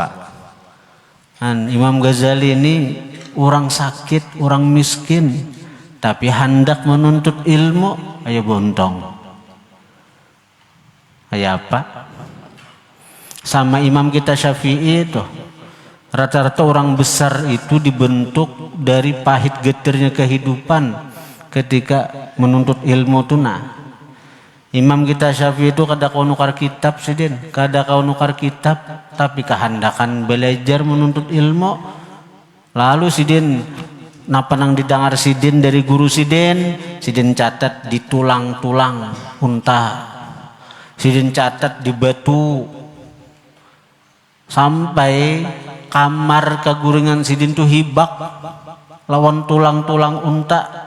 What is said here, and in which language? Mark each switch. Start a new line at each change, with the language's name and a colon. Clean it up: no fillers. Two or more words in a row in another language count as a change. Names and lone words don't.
Indonesian: Dan Imam Ghazali ini orang sakit, orang miskin, tapi hendak menuntut ilmu, ayo bontong. Ayo apa? Sama imam kita Syafi'i itu, rata-rata orang besar itu dibentuk dari pahit getirnya kehidupan ketika menuntut ilmu tuna.
Banjar: Imam kita Syafi'i itu kada kau nukar kitab sidin, kada kau nukar kitab, tapi kehendakan belajar menuntut ilmu. Lalu sidin napa nang didengar sidin dari guru sidin catat di tulang-tulang unta, sidin catat di batu, sampai kamar keguringan sidin tuh hibak lawan tulang-tulang unta.